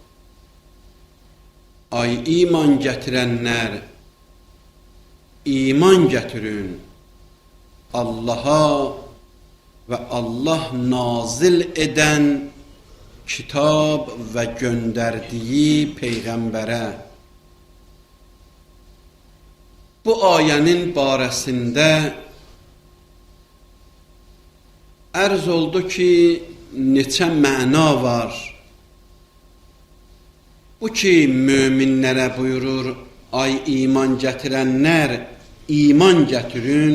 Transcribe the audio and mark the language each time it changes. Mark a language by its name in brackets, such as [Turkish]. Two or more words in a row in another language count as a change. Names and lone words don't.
[Azerbaijani] Ay iman gətirənlər, iman gətirin Allah'a [Turkish] ve Allah nazil eden kitab ve gönderdiği peygambere. [Azerbaijani] Bu ayənin barəsində ərz oldu ki, neçə məna var. Bu ki, möminlərə buyurur, ay iman gətirənlər, iman gətirin.